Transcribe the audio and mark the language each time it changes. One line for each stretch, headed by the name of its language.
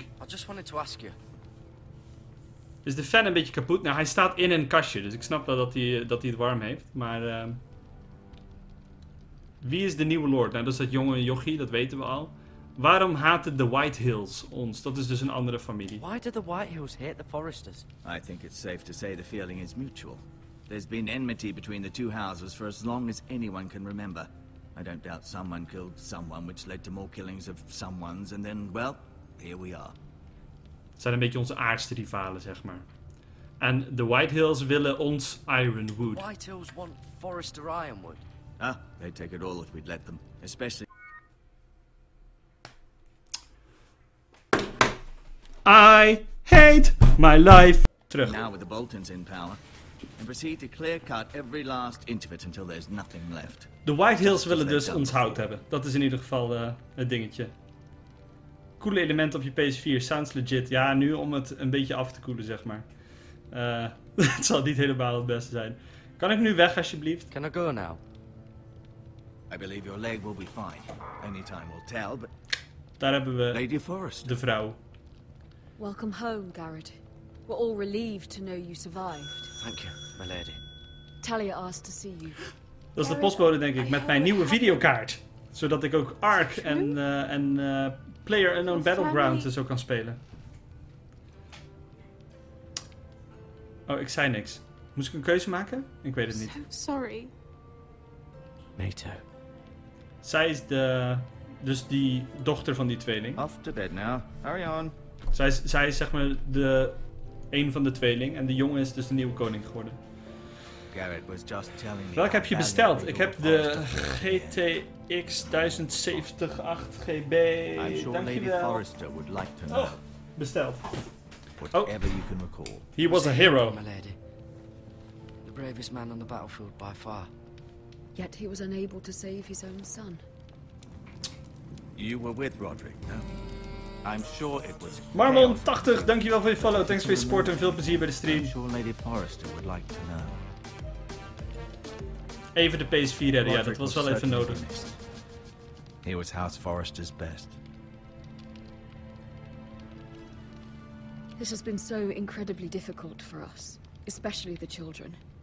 English: I just wanted to ask you.
Dutch: Is de fan een beetje kapot? Nou, hij staat in een kastje, dus ik snap wel dat hij het warm heeft. Maar wie is de nieuwe lord? Nou, dat is dat jonge jochie, dat weten we al. Waarom haten de White Hills ons? Dat is dus een andere familie.
English: Why do the White Hills hate the Forresters? I think it's safe to say the feeling is mutual. There's been enmity between the two houses for as long as anyone can remember. I don't doubt someone killed someone, which led to more killings of someones, and then, well, here we are.
Dutch: Het zijn een beetje onze aardste rivalen, zeg maar. En de White Hills willen ons Ironwood.
English: White Hills want Forrester Ironwood. Ah, they'd take it all if we'd let them, especially... I hate my life.
Dutch: Terug.
English: Now with the Boltons in power. And proceed to clear cut every last inch of it until there's nothing left.
Dutch: De White Hills willen dus ons hout hebben. Dat is in ieder geval het dingetje. Coole element op je PS4.
English: Sounds legit.
Dutch: Ja, nu om het een beetje af te koelen, zeg maar. Het zal niet helemaal het beste zijn. Kan ik nu weg, alsjeblieft?
English: Can I go now? I believe your leg will be fine. Only time will tell, but...
Dutch: Daar hebben we
English: Lady Forrester.
Dutch: de vrouw.
English: Welcome home, Garrett. We're all relieved to know you survived. Thank you, my lady. Talia asked to see you.
Dutch: Dat is de postbode, denk ik, met mijn nieuwe videokaart. Zodat ik ook Ark en Player Unknown Battleground zo kan spelen. Oh, ik zei niks. Moest ik een keuze maken? Ik weet het niet. Sorry.
English: Me too.
Dutch: Zij is dus die dochter van die tweeling.
English: Off to bed now. Hurry on.
Dutch: Zij is zeg maar een van de tweeling. En de jongen is dus de nieuwe koning geworden.
English: Garrett was just telling me.
Dutch: Welke heb je besteld? Ik heb de GTX 1070 8 GB.
English: I'm sure Lady
Dutch: Dankjewel.
English: Forrester would like to know.
Dutch: Oh, besteld.
English: Whatever you can recall. He was a hero. My lady. The bravest man on the battlefield by far. Yet he was unable to save his own son. You were with Roderick, no? I'm sure it was.
Dutch: Marmon 80, dankjewel voor je follow. Thanks voor je support en veel plezier bij de stream.
English: I'm sure Lady Forrester would like to know.
Dutch: Even de PS4 redden, ja, dat was wel even nodig.
English: He was House Forrester's best. This has been so incredibly difficult for us, especially the children.